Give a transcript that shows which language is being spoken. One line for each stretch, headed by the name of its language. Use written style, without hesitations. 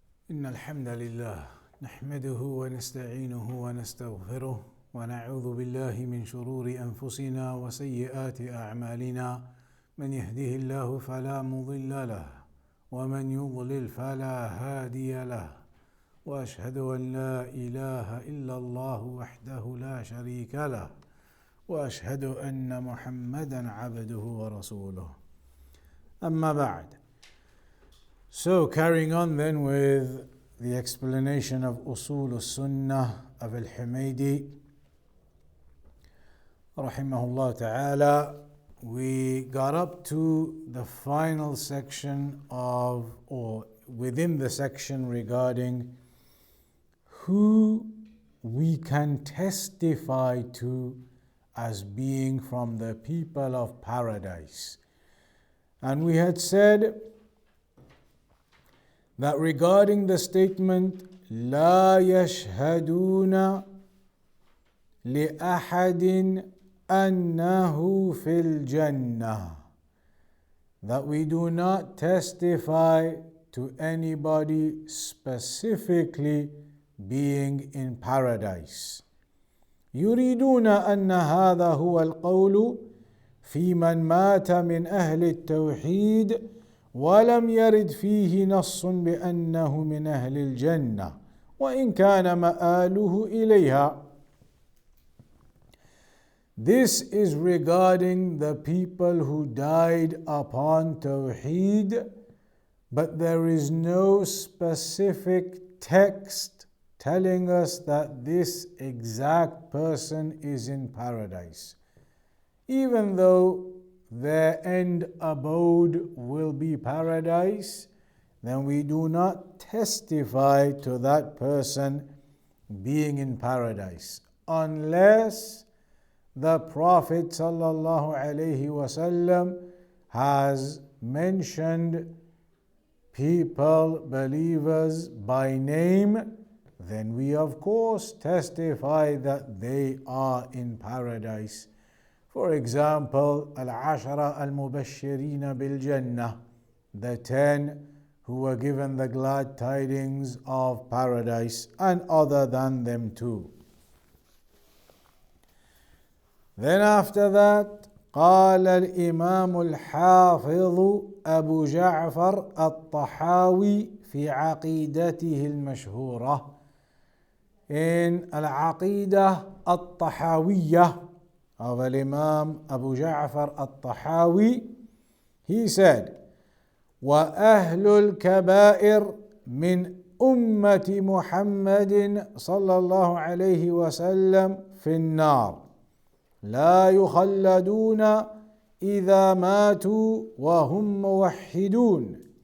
Arabic: إن الحمد لله نحمده ونستعينه ونستغفره ونعوذ بالله من شرور أنفسنا وسيئات أعمالنا من يهده الله فلا مضل له ومن يضلل فلا هادي له وأشهد أن لا إله إلا الله وحده لا شريك له وأشهد أن محمدا عبده ورسوله. أما بعد.
English: So carrying on then with the explanation of Usool-Us-Sunnah of Al-Humaydi rahimahullah ta'ala, we got up to the final section of, or within the section regarding who we can testify to as being from the people of paradise. And we had said that regarding the statement
Arabic: لا يشهدون لأحد أنه في الجنة,
English: that we do not testify to anybody specifically being in paradise.
Arabic: يريدون أن هذا هو القول في من مات من أهل التوحيد ولم يرد فيه نص بأنه من أهل الجنة وإن كان مآله إليها.
English: This is regarding the people who died upon Tawheed, but there is no specific text telling us that this exact person is in paradise. Even though their end abode will be paradise, then we do not testify to that person being in paradise unless the Prophet ﷺ has mentioned people, believers by name. Then we of course testify that they are in paradise. For example, Al-Ashara Al-Mubashirina Bil-Jannah, the 10 who were given the glad tidings of paradise, and other than them too. Then after that,
Arabic: قال الإمام الحافظ أبو جعفر الطحاوي في عقيدته المشهورة.
English: In Al-Aqidah Al-Tahawiyah of Al-Imaam Abu Ja'far Al-Tahawi, he said,
Arabic: وَأَهْلُ الْكَبَائِرِ مِنْ أُمَّةِ مُحَمَّدٍ صلى الله عليه وسلم في النار لا يخلدون إذا ماتوا وهم موحدون